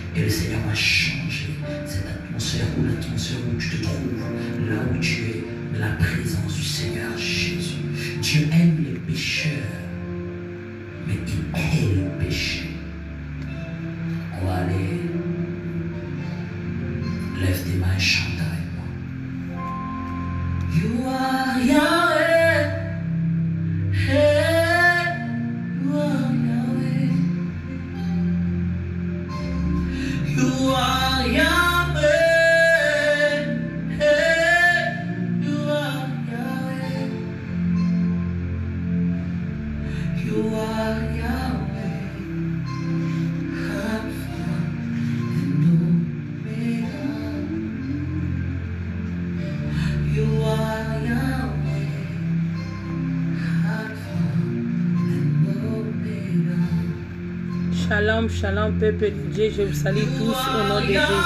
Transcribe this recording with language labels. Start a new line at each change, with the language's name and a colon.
French: Et le Seigneur va changer cette atmosphère ou l'atmosphère où tu te trouves, là où tu es, la présence du Seigneur Jésus. Dieu aime les pécheurs, mais il hait le péché. On va aller, lève tes mains et chante avec moi.
English: You are Yahweh, hey, you are Yahweh. You are Yahweh, hey, you are Yahweh. You are Yahweh, Alpha and Omega. You are Yahweh, Alpha and Omega.
French: Shalom, shalom, peuple de Dieu, je vous salue tous au nom de Jésus.